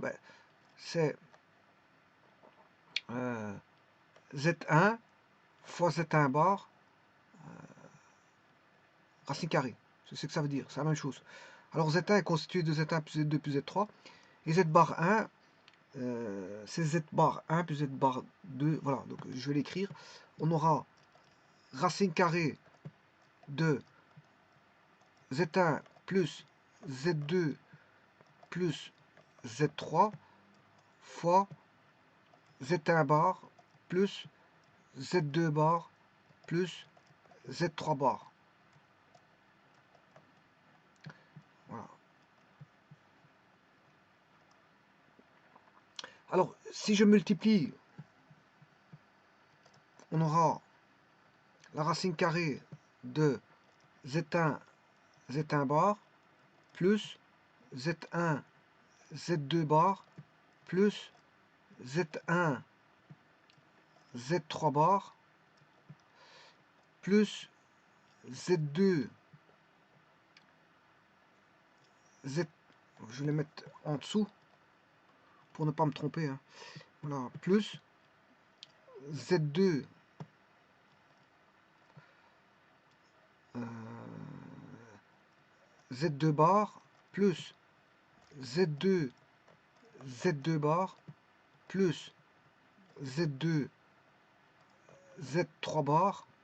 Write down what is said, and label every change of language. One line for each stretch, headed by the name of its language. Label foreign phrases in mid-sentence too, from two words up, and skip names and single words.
French: Ben, c'est Z1 fois Z1 bar racine carrée. C'est ce que ça veut dire, c'est la même chose. Alors Z1 est constitué de Z1 plus Z2 plus Z3, et Z bar 1, c'est Z bar 1 plus Z bar 2, voilà, donc je vais l'écrire. On aura racine carrée de Z1 plus Z2 plus Z3 fois Z1 bar plus Z2 bar plus Z3 bar. Voilà. Alors, si je multiplie, on aura la racine carrée de Z1, Z1 bar plus Z1, Z2 bar plus Z1, Z3 bar plus Z2, Z... Je vais les mettre en dessous pour ne pas me tromper. Hein. Voilà, plus Z2 Z2 bar plus Z2 Z2 bar plus Z2 Z3 bar